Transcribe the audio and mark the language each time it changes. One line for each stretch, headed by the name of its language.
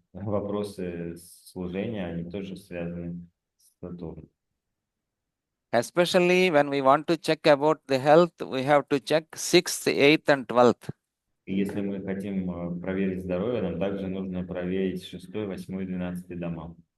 Russian: вопросы служения, они тоже связаны с Сатурном.
English: Especially when we want to check about the health, we have to check 6th, 8th, and 12th.
Russian: И если мы хотим проверить здоровье, нам также нужно проверить 6, 8, 12 дома.